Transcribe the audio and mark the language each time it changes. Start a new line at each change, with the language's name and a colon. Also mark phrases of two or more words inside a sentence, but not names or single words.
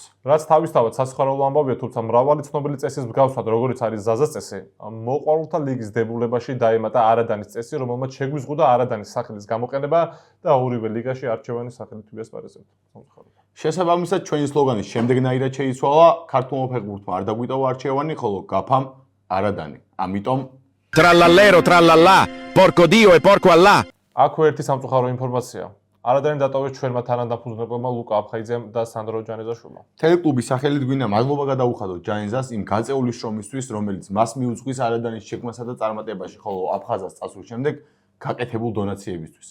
Georgian: რაც თავისთავად სასიხარულო ამბავია, თუმცა მრავალი ცნობილი წესის მსგავსად, როგორც არის ზაზას წესი, მოყვარულთა ლიგის დებულებაში დაემატა არადანის წესი, რომელმაც შეგვიზღუდა არადანის სახელის გამოყენება და ორივე ლიგაში არჩევანი სახელით იასპარეზებთ. შესაბამისად, ჩვენი სლოგანი შემდეგნაირად შეიცვალა: ქართულმა ფეხბურთმა არ დაგვიტოვა არჩევანი, ხოლო გაფამ არადანი. ამიტომ
Italian: Trallallero trallallà, porco dio e porco allà.
Georgian: აქვე ერთი სამწუხარო ინფორმაცია. არადანი დატოვეს ჩვენმა თანადამფუძნებელმა ლუკა აფხაიძემ და სანდრო ჯანეზაშვილმა. ტელეკლუბის სახელით გვინდა მადლობა გადაუხადოთ ჯანეზას იმ გაწეული შრომისთვის, რომელიც მას მიუძღვის არადანის შექმნასა და წარმატებაში, ხოლო აფხაზას წასვლის შემდეგ გაკეთებულ დონაციებისთვის.